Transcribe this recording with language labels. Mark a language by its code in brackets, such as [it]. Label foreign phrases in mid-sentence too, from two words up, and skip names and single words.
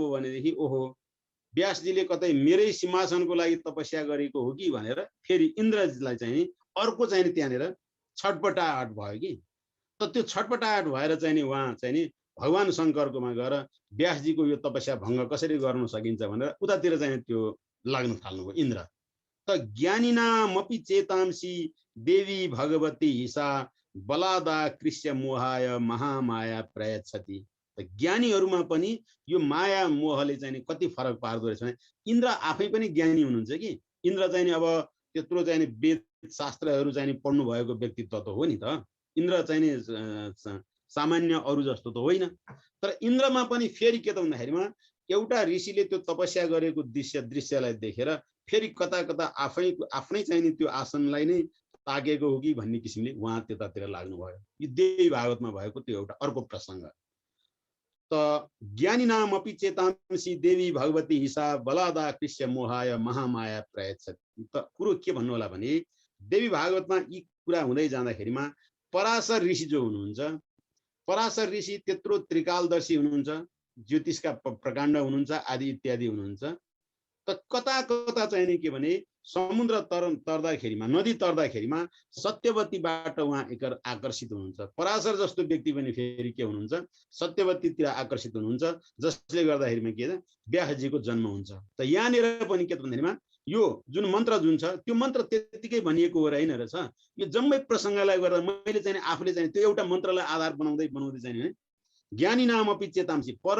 [ne] भयो भनेदेखि ओहो व्यासजीले कतै मेरै सिंहासनको लागि तपस्या गरेको हो कि भनेर फेरि इन्द्रजीलाई चाहिँ अर्को चाहिँ त्यहाँनिर छटपटाहट भयो कि त त्यो छटपटाहट भएर चाहिँ उहाँ चाहिँ भगवान शङ्करकोमा गएर व्यासजीको यो तपस्या भङ्ग कसरी गर्न सकिन्छ भनेर उतातिर चाहिँ त्यो लाग्न थाल्नुभयो इन्द्र त [sa] ज्ञानीनामपि चेतांसी देवी भगवती ईशा बलादा कृष्य मोहाय महामाया प्रयच्छति [ne] त ज्ञानीहरूमा पनि यो माया मोहले चाहिँ कति फरक पार्दो रहेछ भने इन्द्र आफै पनि ज्ञानी हुनुहुन्छ कि इन्द्र चाहिँ अब त्यत्रो चाहिँ वेद शास्त्रहरू चाहिँ पढ्नु भएको व्यक्तित्व त हो नि त इन्द्र चाहिँ सामान्य अरू जस्तो त होइन तर इन्द्रमा पनि फेरि के त भन्दाखेरिमा एउटा ऋषिले त्यो तपस्या गरेको दृश्यलाई देखेर फेरि कता कता आफ्नै चाहिँ त्यो आसनलाई नै ताकेको हो कि भन्ने किसिमले उहाँ त्यतातिर लाग्नुभयो यो देवी भागवतमा भएको त्यो एउटा अर्को प्रसङ्ग त [sa] ज्ञानी नामपि चेतांसी देवी भगवती ईशा बलादा कृष्य मोहाय महामाया प्रयच्छति [ne] त कुरो के भन्नु होला भने देवी भागवतमा यी कुरा हुँदै जाँदाखेरिमा पराशर ऋषि जो हुनुहुन्छ पराशर ऋषि त्यत्रो त्रिकालदर्शी हुनुहुन्छ ज्योतिषका प्रकाण्ड हुनुहुन्छ आदि इत्यादि हुनुहुन्छ त कता कता चाहिँ के भने समुद्र तर्दाखेरिमा नदी तर्दाखेरिमा सत्यवतीबाट उहाँ आकर्षित हुनुहुन्छ पराशर जस्तो व्यक्ति पनि फेरि के हुनुहुन्छ सत्यवतीतिर आकर्षित हुनुहुन्छ जसले गर्दाखेरिमा के व्यासजीको जन्म हुन्छ त यहाँनिर पनि के त भन्दाखेरिमा यो जुन मन्त्र जुन छ त्यो मन्त्र त्यतिकै भनिएको हो होइन रहेछ यो जम्मै प्रसङ्गलाई गर्दा मैले चाहिँ आफूले चाहिँ त्यो एउटा मन्त्रलाई आधार बनाउँदै चाहिँ [sa] ज्ञानी नामपि चेतांसी